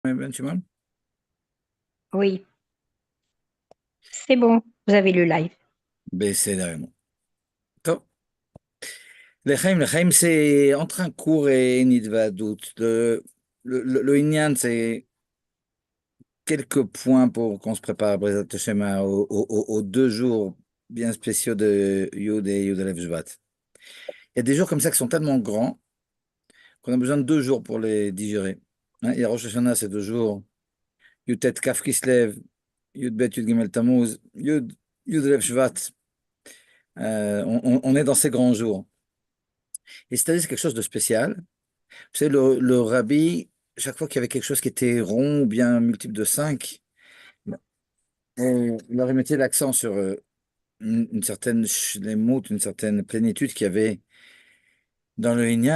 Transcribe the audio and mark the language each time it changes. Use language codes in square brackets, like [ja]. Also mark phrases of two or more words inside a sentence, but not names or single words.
[fr] Ouais, ben, tu vois? Oui, c'est bon, vous avez le live. [he] בסדר גמור. טוב, לחיים [fr] c'est entre un cours et une התוועדות. Le עניין, c'est quelques points pour qu'on se prépare [he] בעזרת השם, [fr] aux 2 jours bien spéciaux de Yud et Yud Aleph Shvat. Il y a des jours comme ça qui sont tellement grands qu'on a besoin de 2 jours pour les digérer. Hein, il y a Rosh Hashanah, c'est 2 jours. Yud Tet Kaf Kislev, Yud Bet Yud Gimel Tammuz, Yud Aleph Shvat. On est dans ces grands jours. Et c'est-à-dire c'est quelque chose de spécial. Vous savez, le rabbi, chaque fois qu'il y avait quelque chose qui était rond ou bien multiple de 5, il leur mettait l'accent sur une certaine shlemut, une certaine plénitude qu'il y avait dans le Inyan.